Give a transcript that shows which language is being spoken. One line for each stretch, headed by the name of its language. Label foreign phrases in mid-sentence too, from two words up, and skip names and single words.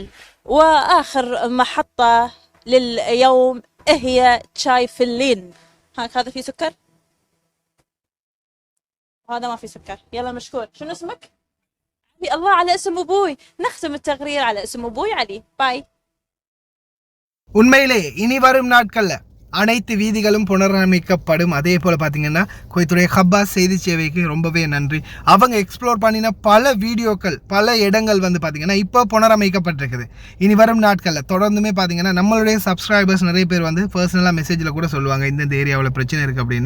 Arabic: وآخر محطة لليوم هي شاي فلين. هذا فيه سكر وهذا ما فيه سكر. يلا مشكور. شنو اسمك؟ علي. الله على اسم أبوي. نختم التقرير على اسم أبوي علي. باي.
Tamil: உண்மையிலே இனி வரும் நாட்கள்ல அனைத்து வீதிகளும் புனரமைக்கப்படும். அதே போல் பார்த்தீங்கன்னா குவைத்துடைய ஹப்பாஸ் செய்தி சேவைக்கு ரொம்பவே நன்றி. அவங்க எக்ஸ்ப்ளோர் பண்ணின பல வீடியோக்கள் பல இடங்கள் வந்து பார்த்தீங்கன்னா இப்போ புனரமைக்கப்பட்டிருக்குது. இனி வரும் நாட்களில் தொடர்ந்துமே பார்த்தீங்கன்னா நம்மளுடைய சப்ஸ்கிரைபர்ஸ் நிறைய பேர் வந்து பர்சனலாக மெசேஜில் கூட சொல்லுவாங்க இந்த ஏரியாவில் பிரச்சனை இருக்குது அப்படின்னு.